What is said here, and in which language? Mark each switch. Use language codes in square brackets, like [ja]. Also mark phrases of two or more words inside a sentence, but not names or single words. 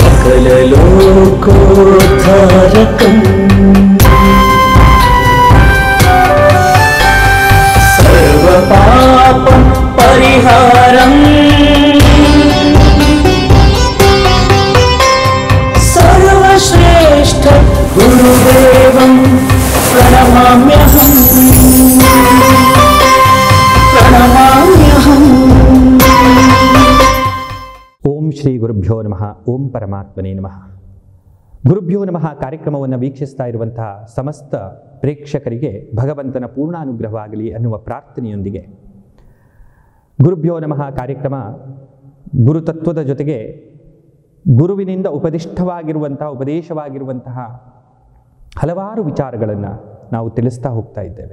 [sa] सकललोकोद्धारकम् सर्वपाप परिहारम् सर्वश्रेष्ठ गुरुदेवं प्रणमाम्यहम् प्रणमाम्यहम्। ಓಂ ಶ್ರೀ ಗುರುಭ್ಯೋ ನಮಃ. ಓಂ ಪರಮಾತ್ಮನೇ ನಮಃ. [kn] ಗುರುಭ್ಯೋ ನಮಃ ಕಾರ್ಯಕ್ರಮವನ್ನು ವೀಕ್ಷಿಸ್ತಾ ಇರುವಂತಹ ಸಮಸ್ತ ಪ್ರೇಕ್ಷಕರಿಗೆ ಭಗವಂತನ ಪೂರ್ಣಾನುಗ್ರಹವಾಗಲಿ ಅನ್ನುವ ಪ್ರಾರ್ಥನೆಯೊಂದಿಗೆ ಗುರುಭ್ಯೋ ನಮಃ ಕಾರ್ಯಕ್ರಮ ಗುರುತತ್ವದ ಜೊತೆಗೆ ಗುರುವಿನಿಂದ ಉಪದೇಶವಾಗಿರುವಂತಹ ಹಲವಾರು ವಿಚಾರಗಳನ್ನು ನಾವು ತಿಳಿಸ್ತಾ ಹೋಗ್ತಾ ಇದ್ದೇವೆ.